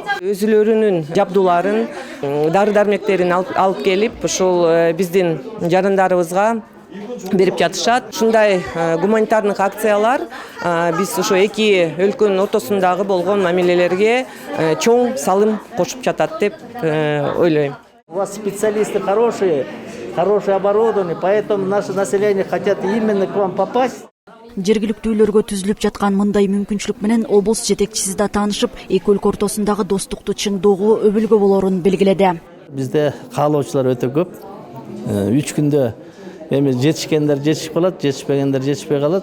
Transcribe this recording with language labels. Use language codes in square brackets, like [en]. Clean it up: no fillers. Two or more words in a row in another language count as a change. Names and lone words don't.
[ky] Өзүлөрүнүн жабдууларын, дары-дармектерин алып келип, ушул биздин жарандарыбызга берип жатышат. Ушундай гуманитардык акциялар биз ошо эки өлкөнүн ортосундагы болгон мамилелерге чоң салым кошуп жатат деп ойлойм. [ru] У вас специалисты хорошие оборудование, поэтому наше население хотят именно к вам попасть. [ky] Жергиликтүүлөргө түзүлүп жаткан мындай мүмкүнчүлүк менен облус жетекчиси да таанышып, эки өлкө ортосундагы достукту чыңдоого өбүлгө болорун белгиледи. Бизде каалоочулар өтө көп. 3 күндө эми жетишкендер жетишип калат, жетишпегендер жетишпей калат.